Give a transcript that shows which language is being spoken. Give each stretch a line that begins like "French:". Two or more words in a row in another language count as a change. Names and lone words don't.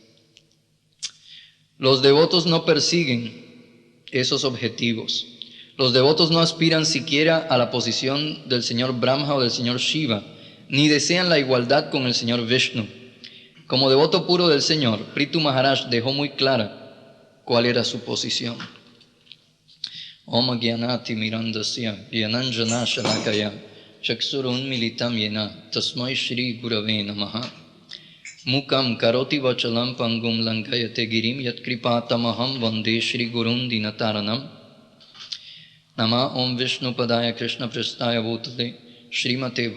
Spanish: Los devotos no persiguen esos objetivos. Los devotos no aspiran siquiera a la posición del Señor Brahma o del Señor Shiva, ni desean la igualdad con el Señor Vishnu. Como devoto puro del Señor, Prithu Maharaj dejó muy clara cuál era su posición.
Sanskrit: Om Gyanati Mirandasya Yananjana Shalakaya Chaksurun Militam Yena Tasmai Shri Gurave Namaha Mukam Karoti Vachalam Pangum Lankayate Girim Yat Kripatamaham Vande Shri Gurun Dinataranam Nama Om Vishnu Padaya Krishna Prastaya Bhutale Shrimate